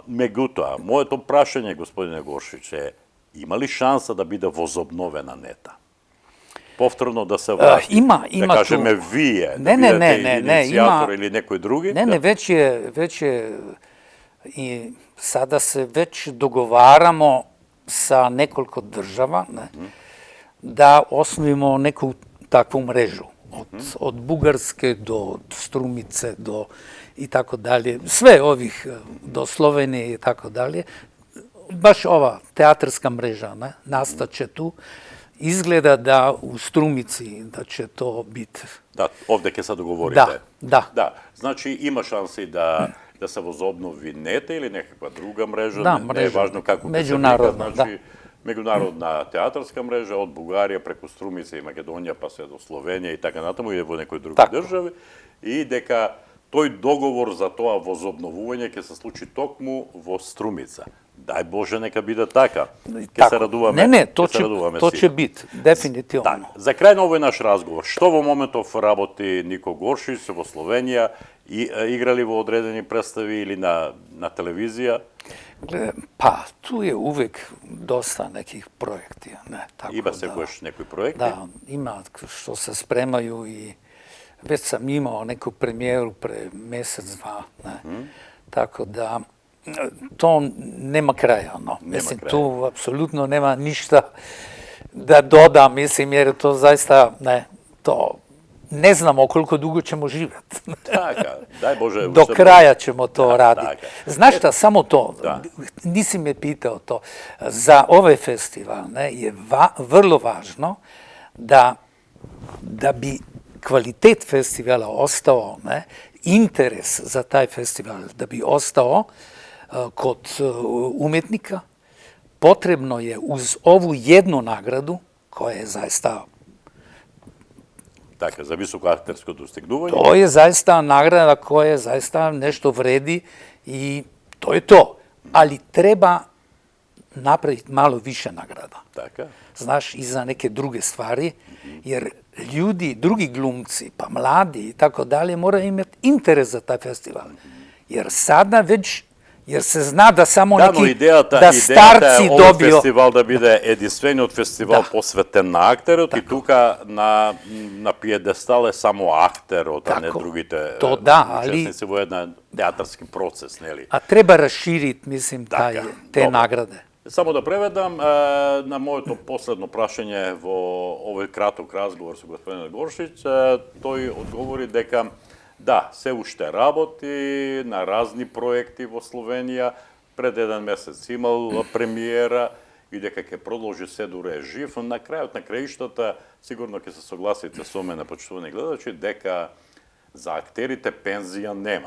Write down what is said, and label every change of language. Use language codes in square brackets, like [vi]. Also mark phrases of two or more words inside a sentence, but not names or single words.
[mk] Меѓутоа, моето прашање, господине Гошич, е има ли шанса да биде возобновена НЕТА? Повторно да се врати? Има да кажеме ту... вие, да бидете иницијатор или некој други? Не, веќе и сада се веќе договарамо [sr] sa nekoliko država da osnovimo neku takvu mrežu. Od Bugarske do Strumice do i tako dalje. Sve ovih do Slovenije i tako dalje. Baš ova teatarska mreža nastaće tu. Izgleda da u Strumici da će to biti. [mk] Да, овде ќе се договорите. Да. Значи има шанси да да се возобнови НЕТА или некаква друга мрежа, Да, не е важно како меѓународна, значи меѓународна театарска мрежа од Бугарија преку Струмица и Македонија па се до Словенија и така натаму и во некои други држави и дека тој договор за тоа возобновување ќе се случи токму во Струмица. Дај Боже нека биде така. Ќе се радуваме. Не, то ќе бит, дефинитивно. Так, за крај на овој наш разговор, што во моментов работи Нико Горшич во Словенија и играли во одредени представи или на телевизија? Па, [sr] tu je uvek dosta nekih projekti. Ne, tako [mk] Има секојаш некои проекти? [sr] Da, ima što se spremaju i već sam imao neku premijeru pre mesec, dva. Ne. Tako da, to nema kraja. No. Mislim, tu apsolutno nema ništa da dodam, mislim, jer to zaista, ne, to ne znamo koliko dugo ćemo živjeti. [mk] Така, дај Боже. [sr] Do kraja ćemo to raditi. Znaš šta, samo to, nisi me pitao to, za ovaj festival je vrlo važno da bi kvalitet festivala ostao, interes za taj festival, da bi ostao kod umetnika, potrebno je uz ovu jednu nagradu, koja je zaista [mk] Така, за високо актерско достигнување. [sr] To je zaista nagrada koja zaista nešto vredi i to je to. Ali treba napraviti malo više nagrada. [mk] Така. [sr] Znaš, i za neke druge stvari, jer ljudi, drugi glumci, pa mladi i tako dalje, moraju imati interes za taj festival. Jer sada već, jer se zna da samo neki, [mk] но идејата starci е dobio... фестивал да биде единствениот фестивал посветен на актерот и тука на пиедестал е само актерот, а не другите учесници во еден театарски процес, нели? [sr] A treba raširiti, mislim, te nagrade. [mk] Само да преведам на моето последно прашање во овој краток разговор со господин Горшич, тој одговори дека да, се уште работи на разни проекти во Словенија, пред еден месец имал премиера и дека ќе продолжи се дуре жив, но на крајот на краиштата сигурно ќе се согласите со мене, почитувани гледачи, дека за актерите пензија нема.